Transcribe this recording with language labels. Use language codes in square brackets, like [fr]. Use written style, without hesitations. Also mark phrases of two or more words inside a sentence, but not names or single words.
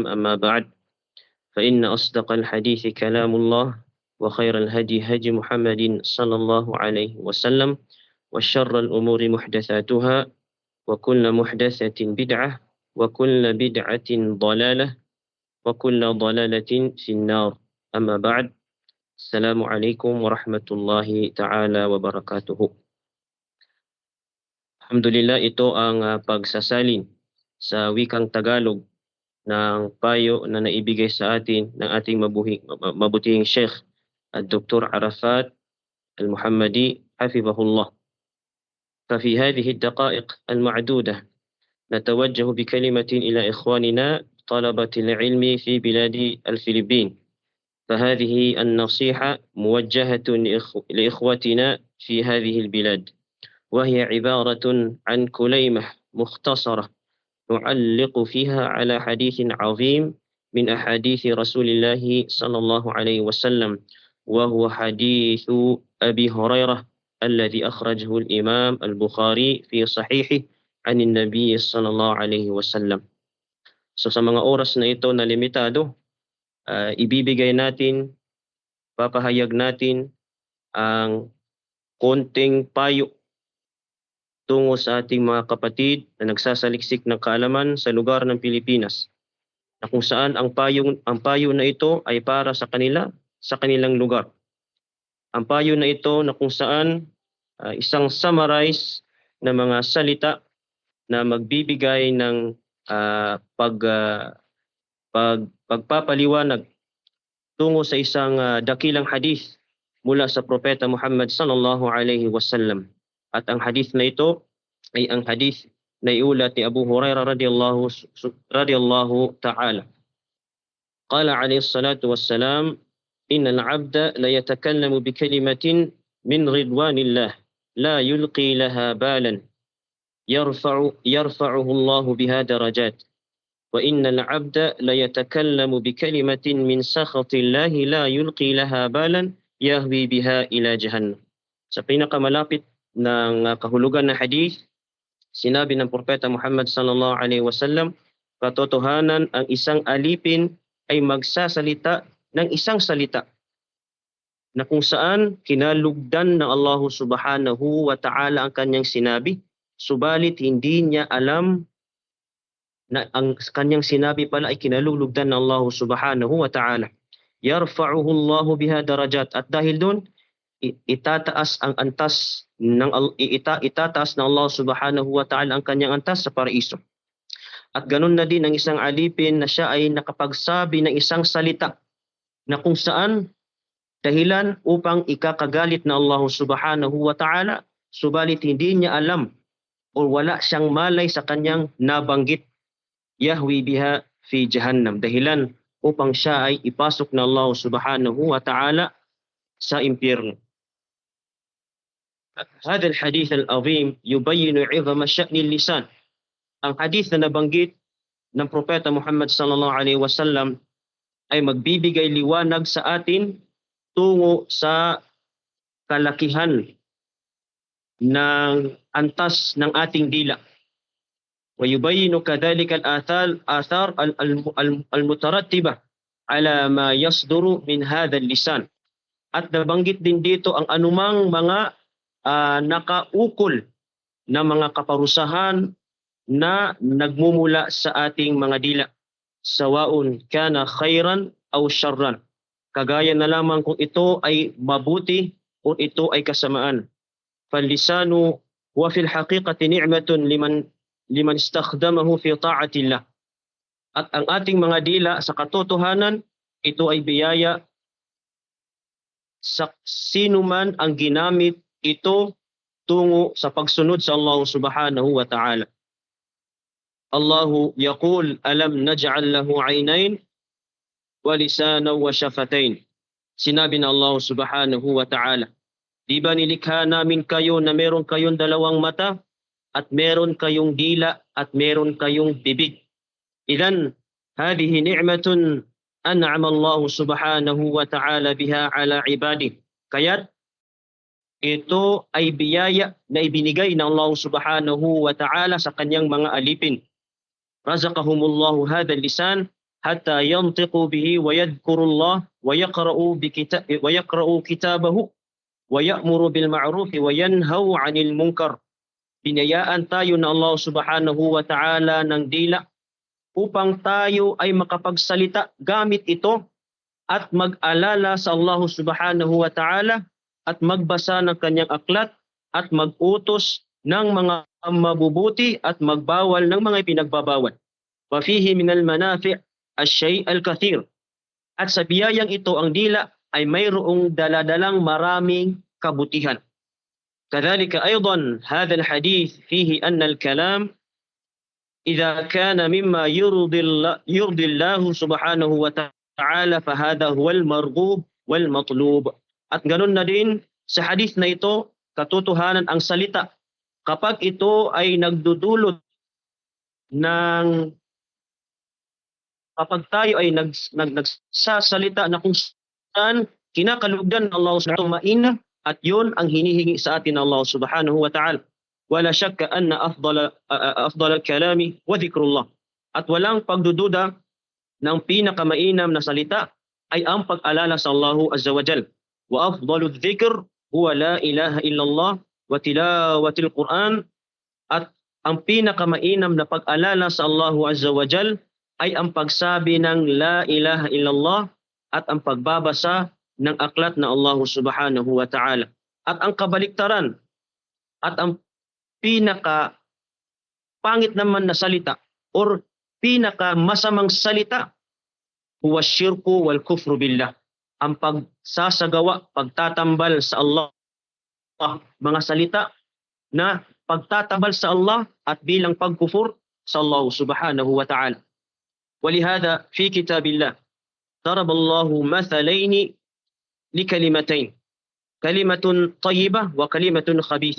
[ar] أما بعد، فإن أصدق الحديث كلام الله وخير الهدي هدي محمد صلى الله عليه وسلم وشر الأمور محدثاتها وكل محدثة بدعة وكل بدعة ضلالة وكل ضلالة في النار. أما بعد، السلام عليكم ورحمة الله تعالى وبركاته. Alhamdulillah, [tl] ito ang pagsasalin sa wikang Tagalog ng payo na naibigay sa atin ng ating mabutihing Sheikh Dr. Arafat Al-Muhammadi حفظه. [ar] ففي هذه الدقائق المعدودة نتوجه بكلمة إلى إخواننا طلبة العلم في بلاد الفلبين. فهذه النصيحة موجهة لإخوتنا في هذه البلاد، وهي عبارة عن كليمة مختصرة نعلق فيها على حديث عظيم من أحاديث رسول الله صلى الله عليه وسلم، وهو حديث أبي هريرة الذي أخرجه الإمام البخاري في صحيحه عن النبي صلى الله عليه وسلم. [tl] So sa mga oras na ito na limitado, ibibigay natin, papahayag natin ang konting payo tungo sa ating mga kapatid na nagsasaliksik ng kaalaman sa lugar ng Pilipinas, na kung saan ang payo na ito ay para sa kanila, sa kanilang lugar. Ang payo na ito na kung saan isang summarize na mga salita na magbibigay ng pagpapaliwanag tungo sa isang dakilang hadith mula sa Propeta Muhammad [ar] صلى الله عليه وسلم. [tl] At ang hadith na ito ay ang hadith na iulat ni Abu Hurairah [ar] رضي الله تعالى. قال عليه الصلاة والسلام إن العبد ليتكلم بكلمة من رضوان الله لا يلقي لها بالا يرفعه الله بها درجات وإن العبد ليتكلم بكلمة من سخط الله لا يلقي لها بالا يهوي بها إلى جهنم. [tl] Sa pinakamalapit ng kahulugan ng hadith, sinabi ng Propeta Muhammad [ar] صلى الله عليه وسلم, [tl] katotohanan ang isang alipin ay magsasalita ng isang salita na kung saan kinalugdan ng Allah [ar] سبحانه وتعالى [tl] ang kanyang sinabi, subalit hindi niya alam na ang kanyang sinabi pala ay kinalugdan ng Allah [ar] سبحانه وتعالى. يرفعه الله بها درجات, [tl] at dahil doon itataas ang antas ng itataas ng Allah [ar] سبحانه وتعالى [tl] ang kanyang antas sa paraiso. At ganun na din ang isang alipin na siya ay nakapagsabi ng isang salita na kung saan dahilan upang ikakagalit na Allah [ar] سبحانه وتعالى, [tl] subalit hindi niya alam o wala siyang malay sa kanyang nabanggit, [ar] يهوي بها في جهنم, [tl] dahilan upang siya ay ipasok na Allah [ar] سبحانه وتعالى [tl] sa impyerno. [ar] هذا الحديث العظيم يبين عظم شأن اللسان. [tl] Ang hadith na nabanggit ng Propeta Muhammad [ar] صلى الله عليه وسلم [tl] ay magbibigay liwanag sa atin tungo sa kalakihan ng antas ng ating dila. [ar] ويبين كذلك الآثار المترتبة على ما يصدر من هذا اللسان. [tl] At nabanggit din dito ang anumang mga nakaukol na mga kaparusahan na nagmumula sa ating mga dila, [ar] سواء كان خيرا أو شرا, [tl] kagaya na lamang kung ito ay mabuti o ito ay kasamaan. [ar] فاللسان في الحقيقة نعمة لمن استخدمه في طاعة الله. [tl] At ang ating mga dila sa katotohanan, ito ay biyaya sa sino man ang ginamit ito tungo sa pagsunod sa Allah [ar] سبحانه وتعالى. الله يقول ألم نجعل له عينين ولسانا وشفتين. [tl] Sinabi ng Allah [ar] سبحانه وتعالى, [tl] di ba nilikha namin kayo na meron kayong dalawang mata at meron kayong dila at meron kayong bibig. [ar] إذن هذه نعمة أنعم الله سبحانه وتعالى بها على عباده. [tl] Kaya't ito ay biyaya na ibinigay ng Allah [ar] سبحانه وتعالى [tl] sa kanyang mga alipin. [ar] رزقهم الله هذا اللسان حتى ينطق به ويذكر الله ويقرأ كتابه ويأمر بالمعروف وينهى عن المنكر. [tl] Binayaan tayo ng Allah [ar] سبحانه وتعالى [tl] ng dila upang tayo ay makapagsalita gamit ito at mag-alala sa Allah [ar] سبحانه وتعالى [tl] at magbasa ng kanyang aklat at mag-utos ng mga mabubuti at magbawal ng mga ipinagbabawal. [ar] وفيه من المنافع الشيء الكثير. [tl] At sa biyayang ito ang dila ay mayroong daladalang maraming kabutihan. [ar] كذلك أيضا هذا الحديث فيه أن الكلام إذا كان مما يرضي الله سبحانه وتعالى فهذا هو المرغوب والمطلوب. [tl] At ganun na din sa hadith na ito, katotohanan ang salita kapag ito ay nagdudulot ng kapag tayo ay nagsasalita na kung saan kinakalugdan ng Allah [ar] سبحانه وتعالى [tl] at yun ang hinihingi sa atin ng Allah [ar] سبحانه وتعالى. ولا شك أن أفضل الكلام وذكر الله. [tl] At walang pagdududa ng pinakamainam na salita ay ang pag-alala sa Allah [ar] عز وجل. وأفضل الذكر هو لا إله إلا الله وتلاوة القرآن. [tl] At ang pinakamainam na pag-alala sa Allah [ar] عز وجل [tl] ay ang pagsabi ng [ar] لا إله إلا الله [tl] at ang pagbabasa ng aklat na Allah [ar] سبحانه وتعالى. [tl] At ang kabaliktaran at ang pinaka pangit naman na salita or pinaka masamang salita [ar] هو الشرك والكفر بالله. [tl] Ang pagsasagawa, pagtatambal sa Allah, mga salita na pagtatambal sa Allah at bilang pagkufur sa Allah [ar] سبحانه وتعالى. ولهذا في كتاب الله ضرب الله مثلين لكلمتين كلمة طيبة وكلمة خبيثة.